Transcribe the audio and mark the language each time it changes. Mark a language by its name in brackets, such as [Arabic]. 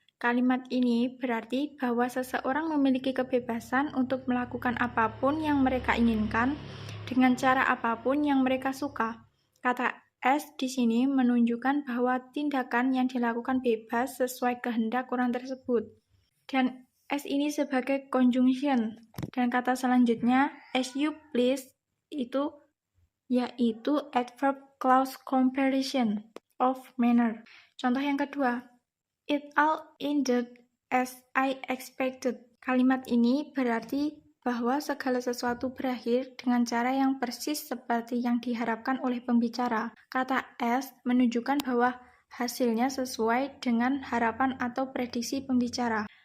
[Indonesian] Kalimat ini berarti bahwa seseorang memiliki kebebasan untuk melakukan apapun yang mereka inginkan dengan cara apapun yang mereka suka. Kata as di sini menunjukkan bahwa tindakan yang dilakukan bebas sesuai kehendak orang tersebut. Dan as ini sebagai conjunction. Dan kata selanjutnya, as you please, yaitu adverb clause comparison of manner. Contoh yang kedua, [English] it all ended as I expected. [Indonesian] Kalimat ini berarti bahwa segala sesuatu berakhir dengan cara yang persis seperti yang diharapkan oleh pembicara. Kata as menunjukkan bahwa hasilnya sesuai dengan harapan atau prediksi pembicara.